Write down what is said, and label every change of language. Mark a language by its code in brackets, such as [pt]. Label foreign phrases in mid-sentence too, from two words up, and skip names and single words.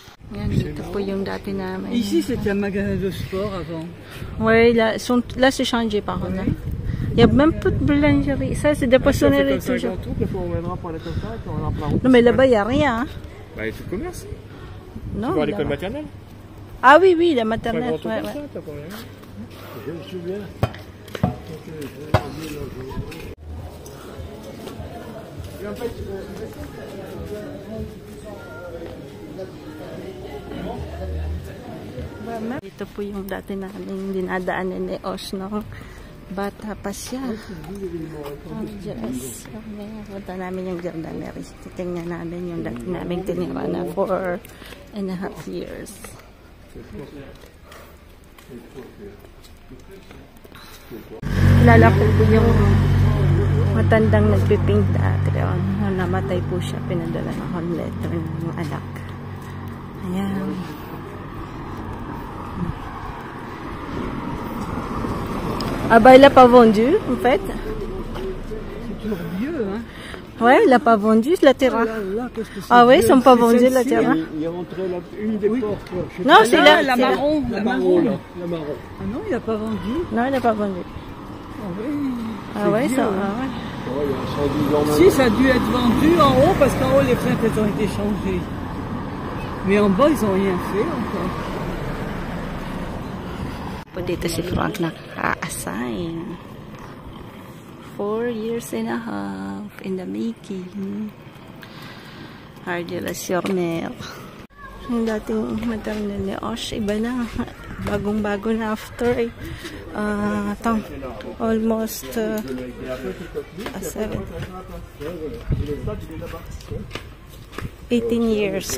[tl] Yan, dito po yung dati namin. [fr] Ici, c'était un magasin de sport avant. Ouais, là, c'est changé par contre. Il y a même pas de boulangerie. Ça, c'est des poissonneries toujours. On viendra pour aller comme ça, et puis on ira plein route. Non, mais là-bas, il n'y a rien. Hein. Bah, il y a tout le commerce. Non, Tu vas à l'école là-bas. maternelle. Ah oui, oui, la Pas maternelle. grand tout Ouais, comme ouais. ça, t'as pas rien. Je me souviens. [tl] Ito po yung dati namin dinadaanan ni Osh nung bata pa siya. Ang Diyos. Punta namin yung Jardinery. Titingnan namin yung dati namin tinira na 4.5 years. Kilala ko po yung matandang nagpipink dati. Nung namatay po siya, pinadala ng [en] home letter [tl] ng anak. Ayan. [fr] Ah bah il l'a pas vendu en fait. C'est toujours vieux, hein. Ouais, il l'a pas vendu la terrasse. Là, qu'est-ce que c'est Ah oui, ils vieux. sont pas C'est vendus la celle-ci. terrasse. Il est rentré une des portes. Là. Je sais Non, pas. c'est Ah, là. la c'est là. marron, la marron. Là, la marron. Ah non, il n'a pas vendu. Non, il l'a pas vendu. Ah oui. Ah ouais, vieux, ça. hein. Ah ouais. Ouais, il y a 110 ans Si, ça a dû être vendu en haut parce qu'en haut les fenêtres elles ont été changées. Mais en bas ils n'ont rien fait encore. [tl] Po dito si Frank nakaka-assign. [en] 4 years and a half in the making. Hardy la Siormer. [tl] Yung dating maternal ni Osh, iba na. Bagong-bago na [en] after almost 18 years.